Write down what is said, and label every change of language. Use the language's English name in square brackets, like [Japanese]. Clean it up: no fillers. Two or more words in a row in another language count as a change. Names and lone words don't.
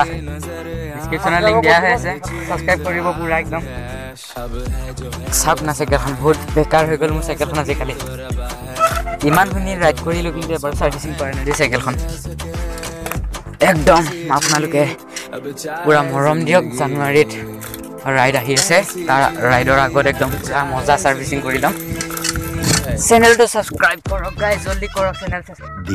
[Assamese] ডিসক্ৰিপচনত লিংক দিয়া আছে সাবস্ক্ৰাইব কৰিব পুৰা একদম সাপ না সাইকেলখন বহুত বেকাৰ হৈ গ'ল মোৰ সাইকেলখন আজি খালি ইমান ধুনি ৰাইড কৰিলো কিন্তু এবাৰ সাৰ্ভিসিং কৰা নাই সাইকেলখন একদম আপোনালোকে পুৰা মৰম দিয়ক জানুৱাৰীত ৰাইড আহি আছে তাৰ ৰাইডৰ আগত একদম পুৰা মজা সাৰ্ভিসিং কৰি লম [Hindi] चैनल तो सब्सक्राइब करो गाइस जल्दी करो चैनल सब्सक्राइब